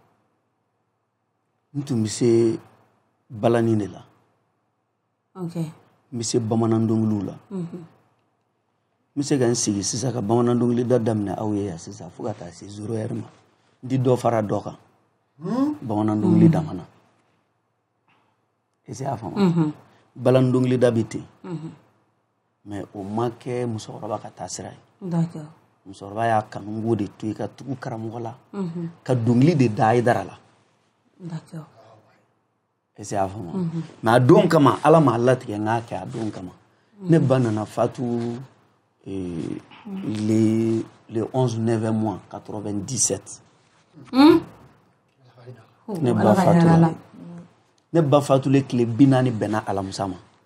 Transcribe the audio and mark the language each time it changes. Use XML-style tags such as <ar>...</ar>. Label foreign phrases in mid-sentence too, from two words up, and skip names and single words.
<bm>n tun bɛ se balani de la n bɛ se bamanan dɔnkiliw la n bɛ se ka n sigi sisan ka bamanan dɔnkili da daminɛ aw ye yan sisan fo ka taa se 0 heure ma n tɛ dɔ fara dɔ kan bamanan dɔnkili damana</bm> <fr>est-ce que</fr> <bm>y'a faamu balani dɔnkili da bɛ ten mais o ma kɛ musokɔrɔba ka taa sira ye musokɔrɔba y'a kanu n k'o de to i ka tugu karamɔgɔ la ka dɔnkili de da Aidara la</bm> <fr>est-ce que</fr> <bm>y'a faamu mais a don kama Ala m'a latigɛ n k'a kɛ a don kama ne ba nana fatu le 11 9 mois 97 ne ba fatula ne ba fatule tile 40 bɛnna alamisa ma</bm>